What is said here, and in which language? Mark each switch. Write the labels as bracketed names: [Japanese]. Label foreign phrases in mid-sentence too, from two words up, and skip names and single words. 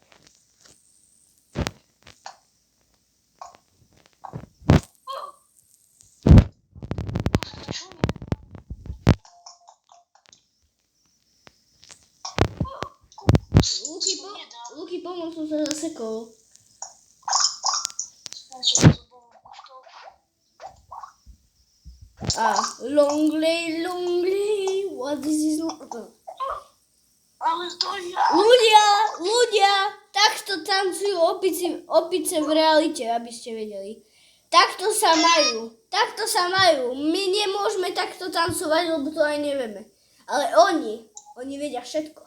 [Slovak] Čo nie? Luky, pomoc, som sa zasekol. [English] Long lay, what is this? [Slovak] Ale to ja. Ľudia, takto tancujú opice v realite, aby ste vedeli. Takto sa majú. My nemôžeme takto tancovať, lebo to aj nevieme. Ale oni vedia všetko.